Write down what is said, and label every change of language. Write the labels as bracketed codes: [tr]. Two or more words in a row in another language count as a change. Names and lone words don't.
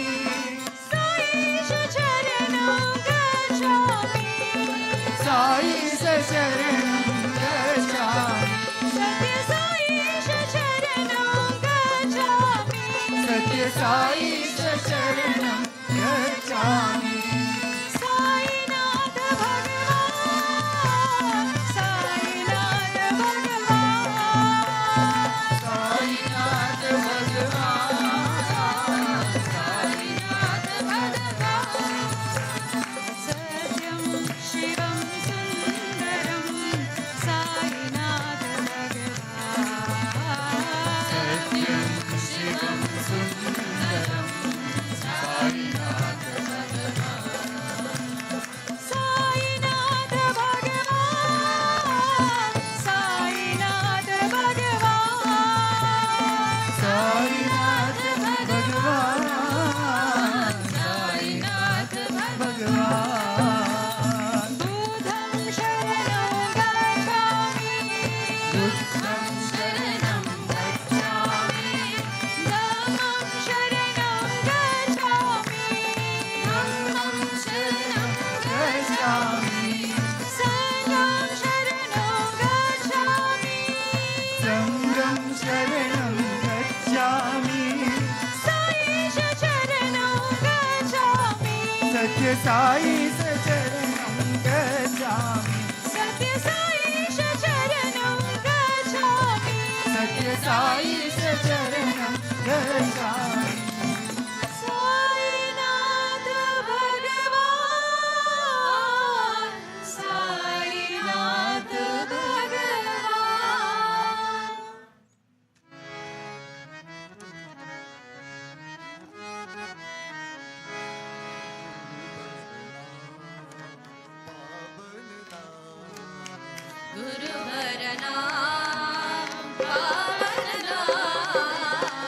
[sa] साईश शरणं गच्छामि साईश शरणं गच्छामि सत्य साईश शरणं गच्छामि सत्य साईश शरणं गच्छामि [hi] साईनाथ भगवान साईनाथ भगवान साईनाथ भगवान साईनाथ भगवान [sa] सत्यं शिवं सुन्दरं [hi] साईनाथ भगवान [sa] सत्यं शिवं सुन्दरं साईनाथ [hi] साईनाथ भगवान साईनाथ भगवान साईनाथ भगवान साईनाथ भगवान [pi] बुद्धं शरणं गच्छामि बुद्धं शरणं गच्छामि धम्मं शरणं गच्छामि धम्मं शरणं गच्छामि संघं शरणं गच्छामि संघं शरणं गच्छामि [sa] साईश शरणं गच्छामि सत्य साईश शरणं गच्छामि सत्य साईश शरणं गच्छामि सत्य साईश शरणं गच्छामि [hi] साईनाथ भगवान साईनाथ भगवान गुरुवर नाम पावन नाम